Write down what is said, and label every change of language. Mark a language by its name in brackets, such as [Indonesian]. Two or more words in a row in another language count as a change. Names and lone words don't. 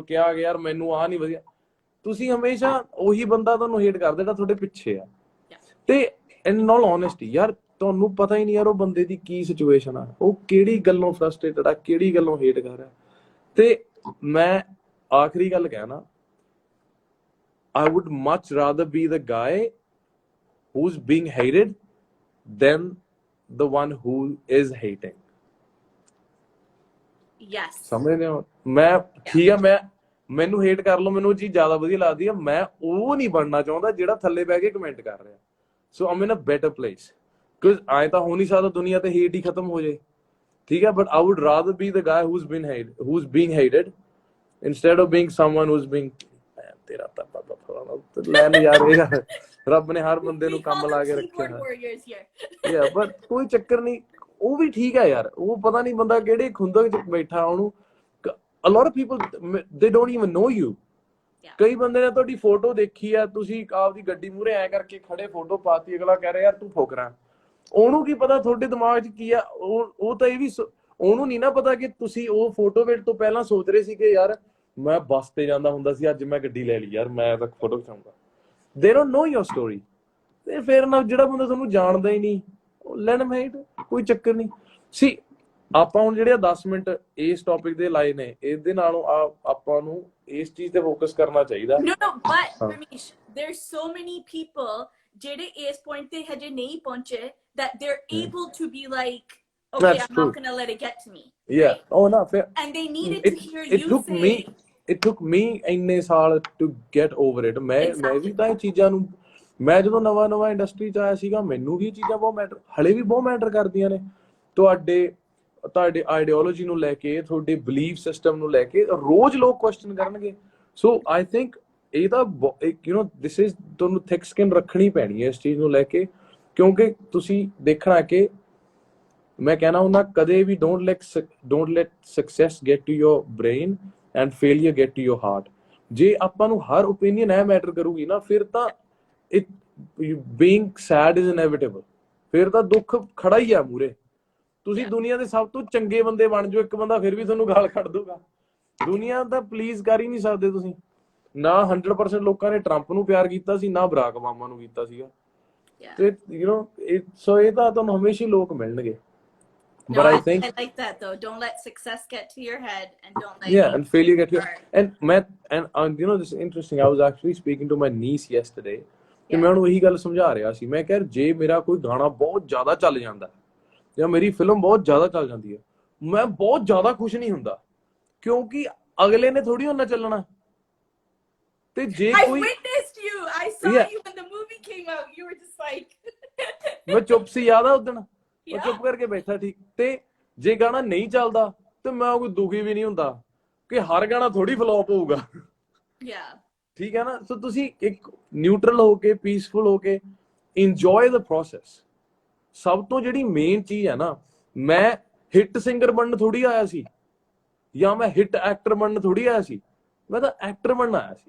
[Punjabi] ਕਿਹਾ ਕਿ ਯਾਰ ਮੈਨੂੰ ਆਹ ਨਹੀਂ ਵਧੀਆ ਤੁਸੀਂ ਹਮੇਸ਼ਾ ਉਹੀ ਬੰਦਾ ਤੁਹਾਨੂੰ ਹੇਟ ਕਰਦਾ ਜਿਹੜਾ ਤੁਹਾਡੇ ਪਿੱਛੇ ਆ ਤੇ [English] in all honesty [Punjabi] ਯਾਰ ਤੁਹਾਨੂੰ ਪਤਾ ਹੀ ਨਹੀਂ ਯਾਰ ਉਹ ਬੰਦੇ ਦੀ ਕੀ ਸਿਚੁਏਸ਼ਨ ਆ ਉਹ ਕਿਹੜੀ ਗੱਲੋਂ ਫਰਸਟ੍ਰੇਟਡ ਆ ਕਿਹੜੀ ਗੱਲੋਂ ਹੇਟ ਕਰ ਰਿਹਾ ਤੇ ਮੈਂ ਆਖਰੀ ਗੱਲ ਕਹਿਣਾ [English] I would much rather be the guy who's being hated than the one who is hating. Yes. [Punjabi] ਸਮਝਦੇ ਹੋ ਮੈਂ ਠੀਕ ਆ ਮੈਨੂੰ ਹੇਟ ਕਰ ਲਓ ਮੈਨੂੰ ਉਹ ਚੀਜ਼ ਜ਼ਿਆਦਾ ਵਧੀਆ ਲੱਗਦੀ ਆ ਮੈਂ ਉਹ ਨਹੀਂ ਬਣਨਾ ਚਾਹੁੰਦਾ ਜਿਹੜਾ ਥੱਲੇ ਬਹਿ ਕੇ ਕਮੈਂਟ ਕਰ ਰਿਹਾ ਸੋ [English] I'm in a better place because [Punjabi] ਐਂ ਤਾਂ ਹੋ ਨਹੀਂ ਸਕਦਾ ਦੁਨੀਆ ਤੇ ਹੇਟ ਹੀ ਖਤਮ ਹੋ ਜਾਏ ਠੀਕ ਹੈ [English] but I would rather be the guy who's being [Punjabi] hated instead of being someone who's being ਤੇਰਾ ਤਾਂ ਲੈ ਨਹੀਂ ਯਾਰ ਇਹ ਰੱਬ ਨੇ ਹਰ ਬੰਦੇ ਨੂੰ ਕੰਮ ਲਾ ਕੇ ਰੱਖਿਆ ਯਾ ਬਟ ਕੋਈ ਚੱਕਰ ਨਹੀਂ ਉਹ ਵੀ ਠੀਕ ਹੈ ਯਾਰ ਉਹ ਪਤਾ ਨਹੀਂ ਬੰਦਾ ਕਿਹੜੇ ਖੁੰਦਕ ਚ ਬੈਠਾ ਉਹਨੂੰ [English] a lot of people they don't even know you [Punjabi] ਕਈ ਬੰਦੇ ਨੇ ਤੁਹਾਡੀ ਫੋਟੋ ਦੇਖੀ ਆ ਤੁਸੀਂ ਆਪਦੀ ਗੱਡੀ ਮੂਹਰੇ ਐ ਕਰਕੇ ਖੜੇ ਫੋਟੋ ਪਾਤੀ ਅਗਲਾ ਕਹਿ ਰਿਹਾ ਯਾਰ ਤੂੰ ਫੋਕਰਾ ਉਹਨੂੰ ਕੀ ਪਤਾ ਤੁਹਾਡੇ ਦਿਮਾਗ 'ਚ ਕੀ ਆ ਉਹ ਤਾਂ ਇਹ ਵੀ ਉਹਨੂੰ ਨਹੀਂ ਨਾ ਪਤਾ ਕਿ ਤੁਸੀਂ ਉਹ ਫੋਟੋ ਵੇਟ ਤੋਂ ਪਹਿਲਾਂ ਸੋਚ ਰਹੇ ਸੀ ਕਿ ਯਾਰ ਮੈਂ ਬੱਸ ਤੇ ਜਾਂਦਾ ਹੁੰਦਾ ਸੀ ਅੱਜ ਮੈਂ ਗੱਡੀ ਲੈ ਲਈ ਯਾਰ ਮੈਂ ਤਾਂ ਫੋਟੋ ਖਿਚਾਉਂਗਾ [English] they don't know your story [Punjabi] ਤੇ ਫਿਰ ਨਾ ਜਿਹੜਾ ਬੰਦਾ ਤੁਹਾਨੂੰ ਜਾਣਦਾ ਹੀ ਨਹੀਂ [English] let him hate [Punjabi] ਕੋਈ ਚੱਕਰ ਨਹੀਂ ਸੀ ਆਪਾਂ ਹੁਣ ਜਿਹੜੇ 10 ਮਿੰਟ ਇਸ ਟੌਪਿਕ ਦੇ ਲਾਏ ਨੇ ਇਹਦੇ ਨਾਲੋਂ ਆਪਾਂ ਨੂੰ ਇਸ ਚੀਜ਼ ਤੇ ਫੋਕਸ ਕਰਨਾ ਚਾਹੀਦਾ। [English] No, but Parmish, there's so many people [Punjabi] ਜਿਹੜੇ ਇਸ point ਤੇ ਹਜੇ ਨਹੀਂ ਪਹੁੰਚੇ [English] that they're able to be like, okay, That's I'm true. not gonna let it get to me. Yeah. Right? Oh no, fair. And they needed to hear you say. It took me [Punjabi] ਇੰਨੇ ਸਾਲ [English] to get over it. [Punjabi] ਮੈਂ ਵੀ ਤਾਂ ਇਹ ਚੀਜ਼ਾਂ ਨੂੰ, ਮੈਂ ਜਦੋਂ ਨਵਾਂ ਇੰਡਸਟਰੀ 'ਚ ਆਇਆ ਸੀਗਾ ਮੈਨੂੰ ਵੀ ਇਹ ਚੀਜ਼ਾਂ ਬਹੁਤ ਮੈਟਰ, ਹਲੇ ਵੀ ਬਹੁਤ ਮੈਟਰ ਕਰਦੀਆਂ ਨੇ। ਤੁਹਾਡੇ ਆਈਡੀਓਲੋਜੀ ਨੂੰ ਲੈ ਕੇ, ਤੁਹਾਡੇ [English] belief system [Punjabi] ਨੂੰ ਲੈ ਕੇ ਰੋਜ਼ ਲੋਕ ਕੁਐਸਚਨ ਕਰਨਗੇ। [English] so I think [Punjabi] ਇਹ ਤਾਂ [English] this is, [Punjabi] ਤੁਹਾਨੂੰ [English] thick skin [Punjabi] ਰੱਖਣੀ ਪੈਣੀ ਹੈ ਇਸ ਚੀਜ਼ ਨੂੰ ਲੈ ਕੇ, ਕਿਉਂਕਿ ਤੁਸੀਂ ਦੇਖਣਾ ਕਿ ਮੈਂ ਕਹਿਣਾ ਹੁੰਦਾ ਕਦੇ ਵੀ [English] don't let success get to your brain and failure get to your heart। [Punjabi] ਜੇ ਆਪਾਂ ਨੂੰ ਹਰ ਓਪੀਨੀਅਨ ਇਹ ਮੈਟਰ ਕਰੂਗੀ ਨਾ, ਫਿਰ ਤਾਂ [English] being sad is inevitable। [Punjabi] ਫਿਰ ਤਾਂ ਦੁੱਖ ਖੜਾ ਹੀ ਆ ਮੂਰੇ। ਤੁਸੀਂ ਦੁਨੀਆ ਦੇ ਸਭ ਤੋਂ ਚੰਗੇ ਬੰਦੇ ਬਣ ਜਾਓ, ਇੱਕ ਬੰਦਾ ਫਿਰ ਵੀ ਤੁਹਾਨੂੰ ਗਾਲ ਕੱਢ ਦੂਗਾ। ਦੁਨੀਆ ਤਾਂ ਪਲੀਜ਼ ਕਰ ਹੀ ਨਹੀਂ ਸਕਦੇ ਤੁਸੀਂ। ਨਾ 100% ਲੋਕਾਂ ਨੇ ਟਰੰਪ ਨੂੰ ਪਿਆਰ ਕੀਤਾ ਸੀ, ਨਾ ਬਰਾਕ ਓਬਾਮਾ ਨੂੰ ਕੀਤਾ ਸੀਗਾ। ਤੇ ਸੋ ਇਹ ਤਾਂ ਤੁਹਾਨੂੰ ਹਮੇਸ਼ਾ ਹੀ ਲੋਕ ਮਿਲਣਗੇ। [English] No, I like that though. Don't let success get to your head, and don't let and failure get to your and this is interesting, I was actually speaking to my niece yesterday [Punjabi] ਤੇ ਮੈਂ ਉਹਨੂੰ ਇਹੀ ਗੱਲ ਸਮਝਾ ਰਿਹਾ ਸੀ। ਮੈਂ ਕਿਹਾ ਜੇ ਮੇਰਾ ਕੋਈ ਗਾਣਾ ਬਹੁਤ ਜ਼ਿਆਦਾ ਚੱਲ ਜਾਂਦਾ ਜਾਂ ਮੇਰੀ ਫਿਲਮ ਬਹੁਤ ਜ਼ਿਆਦਾ ਚੱਲ ਜਾਂਦੀ ਹੈ, ਮੈਂ ਬਹੁਤ ਜ਼ਿਆਦਾ ਖੁਸ਼ ਨਹੀਂ ਹੁੰਦਾ, ਕਿਉਂਕਿ ਅਗਲੇ ਨੇ ਥੋੜੀ ਉਹਨਾਂ ਚੱਲਣਾ। ਤੇ ਜੇ ਕੋਈ [English] I witnessed you. I saw you when the movie came out. You were just like [Punjabi] ਮੈਂ ਚੁੱਪ ਸੀ, ਯਾਦ ਆ ਉਦਣ ਮੈਂ ਚੁੱਪ ਕਰਕੇ ਬੈਠਾ ਠੀਕ। ਤੇ ਜੇ ਗਾਣਾ ਨਹੀਂ ਚੱਲਦਾ ਤੇ ਮੈਂ ਕੋਈ ਦੁਖੀ ਵੀ ਨਹੀਂ ਹੁੰਦਾ ਕਿ ਹਰ ਗਾਣਾ ਥੋੜੀ ਫਲॉप ਹੋਊਗਾ। ਠੀਕ ਹੈ ਨਾ। ਸੋ ਤੁਸੀਂ ਇੱਕ ਨਿਊਟਰਲ ਹੋ ਕੇ, ਪੀਸਫੁਲ ਹੋ ਕੇ [English] enjoy the process. [Punjabi] ਸਭ ਤੋਂ ਜਿਹੜੀ ਮੇਨ ਚੀਜ਼ ਹੈ ਨਾ, ਮੈਂ [English] hit singer [Punjabi] ਬਣਨ ਥੋੜੀ ਆਇਆ ਸੀ ਜਾਂ ਮੈਂ [English] hit actor [Punjabi] ਬਣਨ ਥੋੜੀ ਆਇਆ ਸੀ, ਮੈਂ ਤਾਂ ਐਕਟਰ ਬਣਨ ਆਇਆ ਸੀ।